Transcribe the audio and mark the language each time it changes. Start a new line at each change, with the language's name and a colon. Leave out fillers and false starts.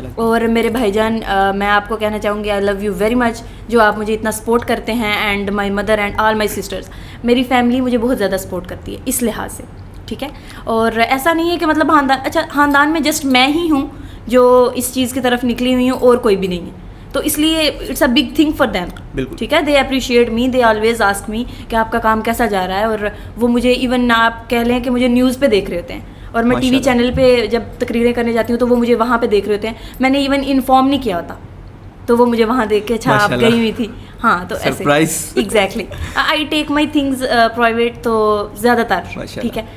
Urdu: اور میرے بھائی جان, میں آپ کو کہنا چاہوں گی
English: I love you very much,
Urdu: جو آپ مجھے اتنا سپورٹ کرتے ہیں.
English: and my mother and all my sisters,
Urdu: میری فیملی مجھے بہت زیادہ سپورٹ کرتی ہے اس لحاظ سے, ٹھیک ہے. اور ایسا نہیں ہے کہ مطلب خاندان, اچھا خاندان میں جسٹ میں ہی ہوں جو اس چیز کی طرف نکلی ہوئی ہوں اور کوئی بھی نہیں ہے, تو اس لیے
English: it's a big thing for them,
Urdu: ٹھیک ہے.
English: they appreciate me, they always ask me
Urdu: کہ آپ کا کام کیسا جا رہا ہے. اور وہ مجھے ایون آپ کہہ لیں کہ مجھے نیوز پہ دیکھ رہے ہوتے ہیں, اور میں ٹی وی چینل پہ جب تقریریں کرنے جاتی ہوں تو وہ مجھے وہاں پہ دیکھ رہے ہوتے ہیں. میں نے ایون انفارم نہیں کیا ہوتا تو وہ مجھے وہاں دیکھ کے اچھا آپ گئی ہوئی تھی, ہاں, تو ایسے
English: exactly I take my things private
Urdu: تو زیادہ تر, ٹھیک ہے.